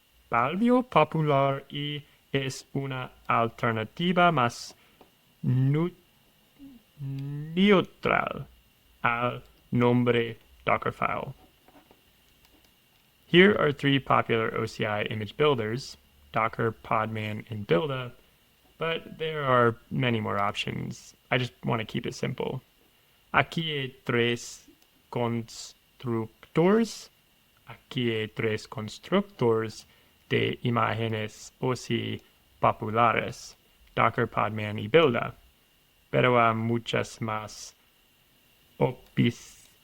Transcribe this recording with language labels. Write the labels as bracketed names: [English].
[Spanish] volvió popular y es una alternativa más neutral al nombre Dockerfile. [English] Here are three popular OCI image builders, Docker, Podman, and Builda, but there are many more options. I just want to keep it simple. [Spanish] Aquí hay tres constructores. Aquí hay tres constructores de imágenes OCI populares, Docker, Podman y Builda, pero hay muchas más opciones.